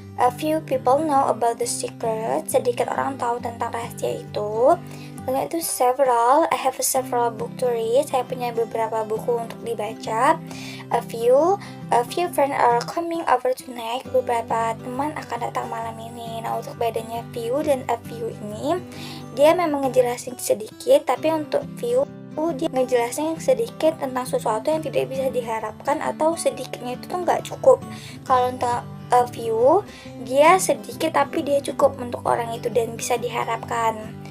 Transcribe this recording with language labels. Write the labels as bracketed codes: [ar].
[en] A few people know about the secret. [id] Sedikit orang tahu tentang rahasia itu. Lalu itu several. [en] I have several book to read. [id] Saya punya beberapa buku untuk dibaca. [en] A few friends are coming over tonight. [id] Beberapa teman akan datang malam ini. Nah, untuk bedanya few dan a few ini, dia memang ngejelasin sedikit, tapi untuk few dia ngejelasin sedikit tentang sesuatu yang tidak bisa diharapkan atau sedikitnya itu tuh nggak cukup. Kalau untuk a few, dia sedikit tapi dia cukup untuk orang itu dan bisa diharapkan.